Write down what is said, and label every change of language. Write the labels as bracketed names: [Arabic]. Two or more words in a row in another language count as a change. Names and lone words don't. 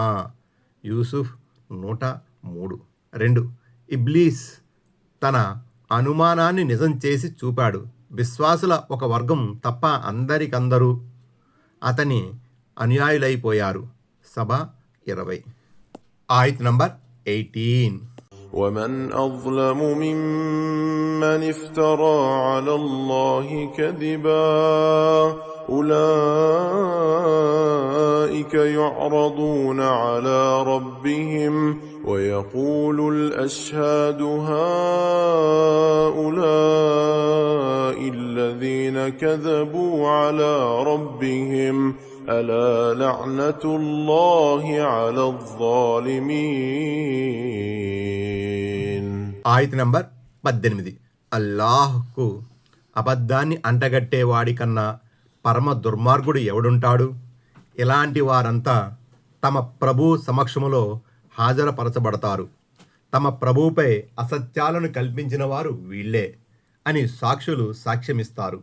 [Telugu] యూసుఫ్ 103. 2. ఇబ్లీస్ తన అనుమానాన్ని నిజం చేసి చూపాడు. విశ్వాసుల ఒక వర్గం తప్ప అందరికందరూ అతని అనుయాయులైపోయారు. సభ 20. ఆయత్ నంబర్ 18. [Arabic] ومن أظلم ممن افترى على الله كذبا أولئك يعرضون على ربهم ويقول الأشهاد هؤلاء الذين كذبوا على ربهم ألا لعنة الله على الظالمين. [Telugu] ఆయత్ నంబర్ 18. అల్లాహ్కు అబద్ధాన్ని అంటగట్టేవాడి కన్నా పరమ దుర్మార్గుడు ఎవడుంటాడు? ఇలాంటి వారంతా తమ ప్రభు సమక్షములో హాజరుపరచబడతారు. తమ ప్రభువుపై అసత్యాలను కల్పించిన వారు వీళ్ళే అని సాక్షులు సాక్ష్యమిస్తారు.